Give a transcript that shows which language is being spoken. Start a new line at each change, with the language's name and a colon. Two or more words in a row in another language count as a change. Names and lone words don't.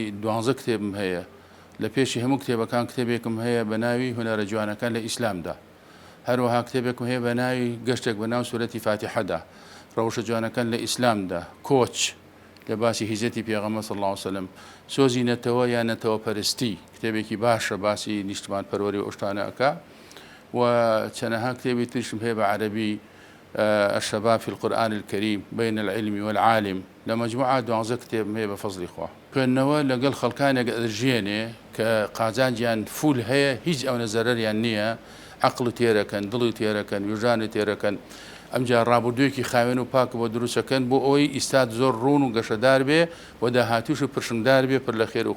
Central Kurdish: 12 کتێبم هەیە لە پێشی هەموو کتێبەکان کتێبێکم هەیە بە ناوی هونەرە جوانەکان لە ئیسلامدا هەروەها کتێبێکم هەیە بە ناوی گەشتێک بە ناو سورەتی فاتحەدا ڕەوشە جوانەکان لە ئیسلامدا کۆچ لە باسی هیزەتی پێغەمبەر
Arabic: صلی الله علیه وسلم
Central Kurdish: سۆزی نەتەوە یان نەتەوە پەرستی کتێبێکی باشە باسی نیشتمان پەروەری ئۆشتانە ئەکا و چەنەها کتێبی ترشم هەیە بە عەرەبی الشباب في القرآن الكريم بين العلم والعالم لە مەجموعە 12 کتێبم هەیە بە فەزلی خوا خوێندنەوە لەگەڵ خەڵکانێک ئەدرژێنێ کە قازانجیان فول هەیە هیچ ئەو نەزەرەریان نییە عەقڵ تێرەکەن دڵی تێرەکەن وجدانی تێرەکەن ئەمجا ڕابردوویەکی خاوێن و پاک بۆ دروستەکەن بۆ ئەوەی ئیستاد زۆر ڕوون و گەشەدار بێ و داهاتووش و پرشنگدار بێ پر لە خێر و